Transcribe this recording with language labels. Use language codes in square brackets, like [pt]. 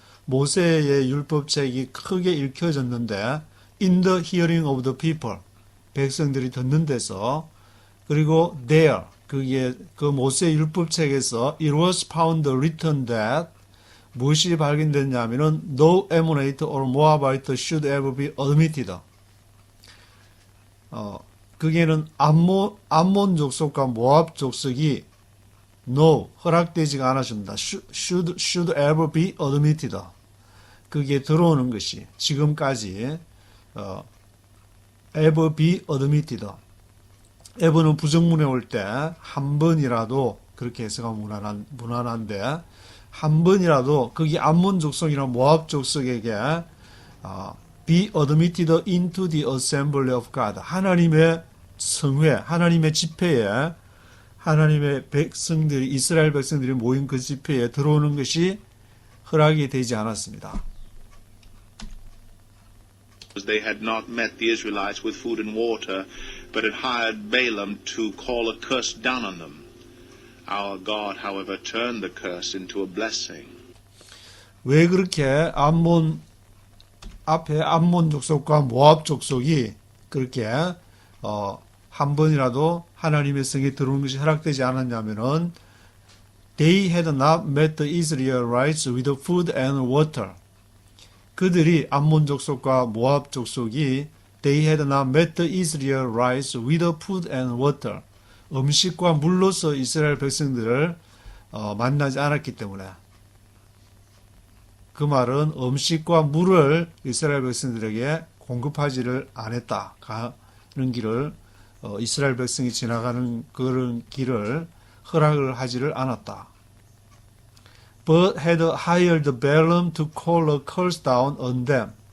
[ko] 모세의 율법책이 크게 읽혀졌는데 [en] in the hearing of the people, [ko] 백성들이 듣는 데서, 그리고 [en] there, [ko] 그게 그 모세의 율법책에서 [en] it was found written that [ko] 무엇이 발견됐냐면은 [en] no Ammonite or Moabite should ever be admitted. [ko] 그게는 암몬 족속과 모압 족속이 no, 허락되지가 않았습니다. [en] should ever be admitted. [ko] 그게 들어오는 것이 지금까지 [en] ever be admitted. [ko] ever는 부정문에 올 때 한 번이라도 그렇게 해석하면 무난한데 한 번이라도 그게 암몬 족속이나 모압 족속에게 [en] be admitted into the assembly of God. [ko] 하나님의 성회, 하나님의 집회에 하나님의 백성들이, 이스라엘 백성들이 모인 그 집회에 들어오는 것이 허락이 되지 않았습니다. [en] they had not met the Israelites with food and water, but had hired Balaam to call a curse down on them. Our God, however, turned the curse into a blessing. [ko] 왜 그렇게 앞에 암몬 족속과 모압 족속이 그렇게 한 번이라도 하나님의 성에 들어오는 것이 허락되지 않았냐면은 [en] they had not met the Israelites with food and water. [ko] 그들이 암몬 족속과 모압 족속이 [en] they had not met the Israelites with food and water. [ko] 음식과 물로서 이스라엘 백성들을 만나지 않았기 때문에, 그 말은 음식과 물을 이스라엘 백성들에게 공급하지를 않았다. 그런 길을 이스라엘 백성이 지나가는 그런 길을 허락을 하지를 않았다. [en] But had hired Balaam to call a curse down on them.